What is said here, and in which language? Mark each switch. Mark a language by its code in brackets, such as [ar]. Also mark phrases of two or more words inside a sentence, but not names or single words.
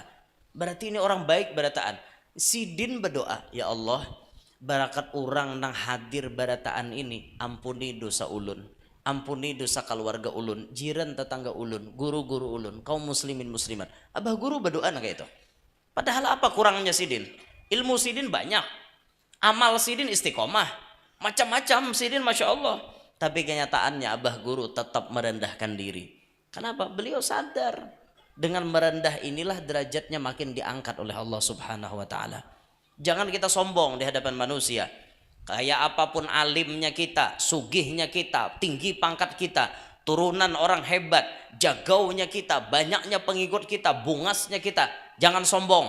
[bjn] Berarti ini orang baik barataan. Sidin berdoa, [ar] ya Allah, [bjn] barakat orang nang hadir barataan ini, ampuni dosa ulun, ampuni dosa keluarga ulun, jiran tetangga ulun, guru-guru ulun, kaum muslimin muslimat. Abah guru berdoa nah kayak itu. Padahal apa kurangnya sidin? Ilmu sidin banyak, amal sidin istiqomah, macam-macam sidin [ar] masya Allah. [id] Tapi kenyataannya abah guru tetap merendahkan diri. Kenapa? Beliau sadar dengan merendah inilah derajatnya makin diangkat oleh Allah [ar] Subhanahu wa Ta'ala. [bjn] Jangan kita sombong di hadapan manusia. Kayak apapun alimnya kita, sugihnya kita, tinggi pangkat kita, turunan orang hebat, jagaunya kita, banyaknya pengikut kita, bungasnya kita, jangan sombong.